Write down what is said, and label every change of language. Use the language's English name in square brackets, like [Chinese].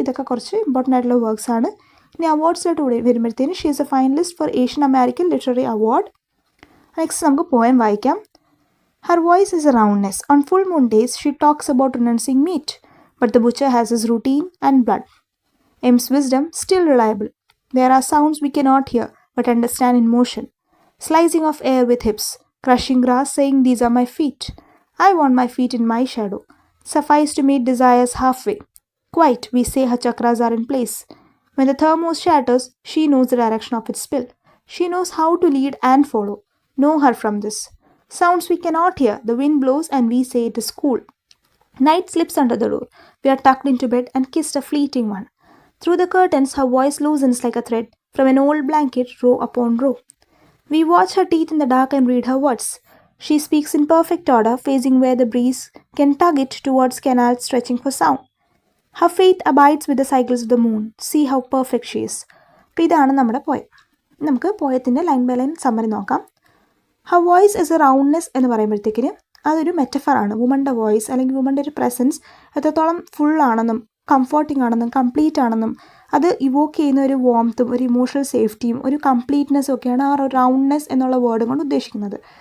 [Malayalam] ഇതൊക്കെ കുറച്ച് ഇമ്പോർട്ടൻ്റ് ആയിട്ടുള്ള വർക്ക്സ് ആണ്. ഇനി അവാർഡ്സിലോട്ട് വരുമ്പോഴത്തേന് [English] She is a finalist for Asian American literary award. [Malayalam] Next നമുക്ക് പോയം വായിക്കാം. [English] Her voice is a roundness. [Malayalam] On full moon days she talks about റിനൗൺസിംഗ് meet, [English] but the butcher has his routine and blood. M's wisdom still reliable. There are sounds we cannot hear but understand in motion. Slicing of air with hips, crushing grass, saying these are my feet. I want my feet in my shadow. Suffice to meet desires halfway. Quite, we say her chakras are in place. When the thermos shatters, she knows the direction of its spill. She knows how to lead and follow. Know her from this. Sounds we cannot hear, the wind blows and we say it is cool. Night slips under the door. We are tucked into bed and kissed a fleeting one. Through the curtains, her voice loosens like a thread from an old blanket, row upon row. We watch her teeth in the dark and read her words. She speaks in perfect order, facing where the breeze can tug it towards canals stretching for sound. Her faith abides with the cycles of the moon. See how perfect she is. [Malayalam] അപ്പോൾ ഇതാണ് നമ്മുടെ poem. നമുക്ക് പോയത്തിൻ്റെ line by line summary നോക്കാം. [English] her voice is a roundness [Malayalam] എന്ന് പറയുമ്പോഴത്തേക്കിന് അതൊരു മെറ്റഫറാണ്. വുമൻ്റെ voice അല്ലെങ്കിൽ വുമൻ്റെ ഒരു presence എത്രത്തോളം ഫുള്ളാണെന്നും കംഫർട്ടിംഗ് ആണെന്നും കംപ്ലീറ്റ് ആണെന്നും അത് ഇവോക്ക് ചെയ്യുന്ന ഒരു വാംത്തും ഒരു ഇമോഷണൽ സേഫ്റ്റിയും ഒരു കംപ്ലീറ്റ്നെസ്സും ഒക്കെയാണ് ആ റൗണ്ട്നെസ് എന്നുള്ള വേർഡ് കൊണ്ട് ഉദ്ദേശിക്കുന്നത്.